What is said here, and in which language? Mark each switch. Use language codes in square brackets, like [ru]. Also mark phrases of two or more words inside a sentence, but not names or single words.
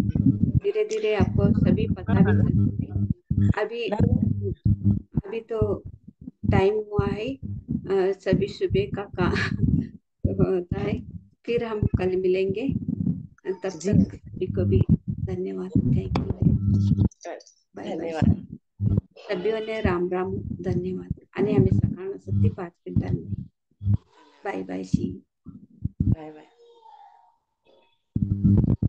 [hi] धीरे धीरे आपको सभी पता भी चलता है। अभी नहीं। अभी तो टाइम हुआ है, सभी सुबह का काम होता है। फिर हम कल मिलेंगे। तब जी तक सभी को भी धन्यवाद। [en] thank you very much. bye bye. [hi] धन्यवाद। [gu] सभीઓને રામ રામ ધન્યવાદ અને અમે સકાળ સત્ય 5 મિનિટ [en] bye bye [gu] સી [en] bye bye.